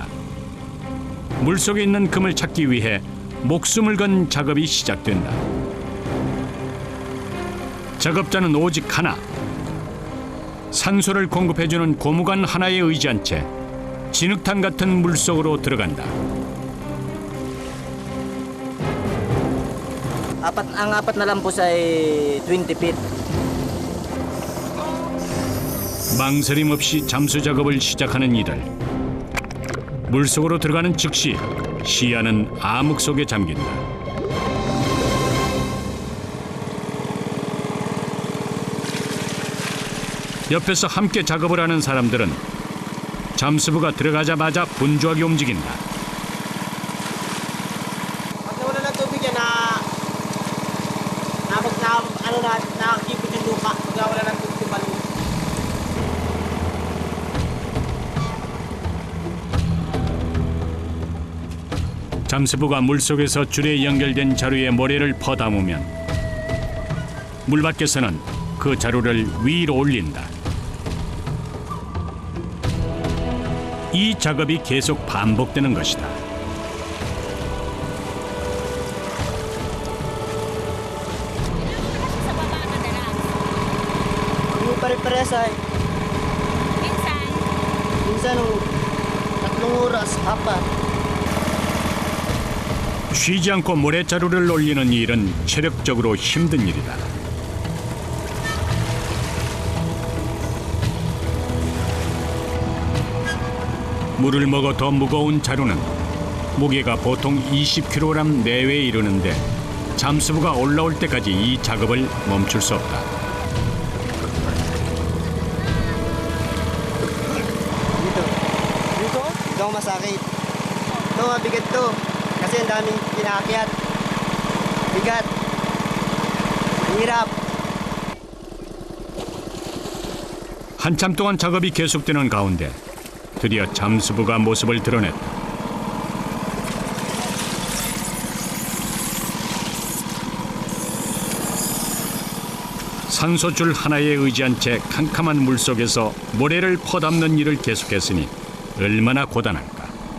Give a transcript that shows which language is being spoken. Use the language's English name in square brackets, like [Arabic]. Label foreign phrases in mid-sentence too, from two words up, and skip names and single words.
[Korean] 물속에 있는 금을 찾기 위해 목숨을 건 작업이 시작된다. 작업자는 오직 하나. 산소를 공급해주는 고무관 하나에 의지한 채 진흙탕 같은 물속으로 들어간다. [Filipino] Ang apat na lampos ay 20 feet. [Korean] 망설임 없이 잠수 작업을 시작하는 이들. 물속으로 들어가는 즉시 시야는 암흑 속에 잠긴다. 옆에서 함께 작업을 하는 사람들은 잠수부가 들어가자마자 분주하게 움직인다. [Filipino] Pag nawala ng tubig yan nakakipit yung lupa. Pag nawala ng tubig yung balon. [Korean] 잠수부가 물속에서 줄에 연결된 자루에 모래를 퍼담으면 물 밖에서는 그 자루를 위로 올린다. 이 작업이 계속 반복되는 것이다. [Filipino] Hindi pare-pares ay. Minsan 3 oras, 4. [Korean] 쉬지 않고 모래자루를 올리는 일은 체력적으로 힘든 일이다. 물을 먹어 더 무거운 자루는 무게가 보통 20kg 내외에 이르는데 잠수부가 올라올 때까지 이 작업을 멈출 수 없다. [Filipino] Dito ako masakit. Ito mabigat to. Kasi ang daming pinaakyat. Bigat. Hirap. [Korean] 한참 동안 작업이 계속되는 가운데 드디어 잠수부가 모습을 드러냈다. 산소줄 하나에 의지한 채 캄캄한 물속에서 모래를 퍼담는 일을 계속했으니 얼마나 고단할까.